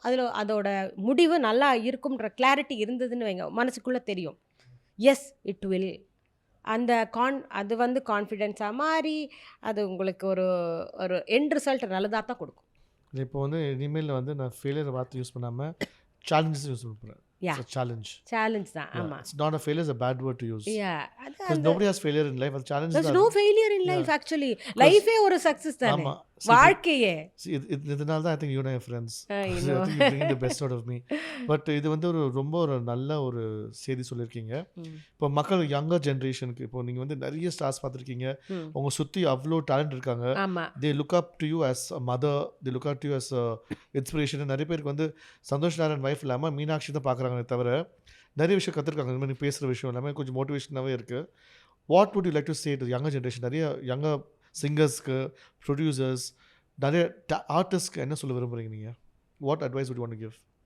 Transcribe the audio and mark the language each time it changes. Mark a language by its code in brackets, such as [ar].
[ta] அதில் அதோட முடிவு நல்லா இருக்கும்ன்ற கிளாரிட்டி இருந்ததுன்னு வைங்க, மனசுக்குள்ளே தெரியும், [en] Yes it will. [ta] அந்த அது வந்து கான்ஃபிடென்ஸாக மாறி அது உங்களுக்கு ஒரு எண்ட் ரிசல்ட் நல்லதாக தான் கொடுக்கும். இப்போ வந்து இனிமேல் வந்து நான் ஃபெயிலியர் வார்த்தை யூஸ் பண்ணாமல் சேலஞ்சஸ் யூஸ் பண்ணுறேன். சேலஞ்ச் தான். ஆமா, [en] it's not a failure is a bad word to use. Yeah, because nobody has failure in life. Challenge there's no failure in life actually. [ta] Life ஏ ஒரு சக்சஸ் தானே, ஆமா. வாழ்க்கையே. இதனால தான் [en] I think you and your friends. I I know. think you bring the best out of me. [ta] But இது வந்து ரொம்ப ஒரு நல்ல ஒரு செய்தி சொல்லியிருக்கீங்க. இப்போ மக்கள் யங்கர் ஜென்ரேஷனுக்கு, இப்போ நீங்கள் வந்து நிறைய ஸ்டார்ஸ் பார்த்துருக்கீங்க, உங்க சுற்றி அவ்வளோ டேலண்ட் இருக்காங்க. ஆமா, [en] they look up to you as a mother, they look up to you as a inspiration. [ta] நிறைய பேருக்கு வந்து சந்தோஷ் நாராயண் வைஃப் இல்லாமல் மீனாட்சி தான் பார்க்குறாங்களே தவிர நிறைய விஷயம் கற்றுருக்காங்க. இந்த மாதிரி பேசுகிற விஷயம் எல்லாமே கொஞ்சம் மோட்டிவேஷனாகவே இருக்குது. [en] What would you like to say to younger generation? [ta] நிறைய யங்கர் சிங்கர்ஸ்க்கு, ப்ரொடியூசர்ஸ், நிறைய ஆர்டிஸ்ட்க்கு என்ன சொல்ல விரும்புகிறீங்க நீங்கள்? [en] What advice would you want to give?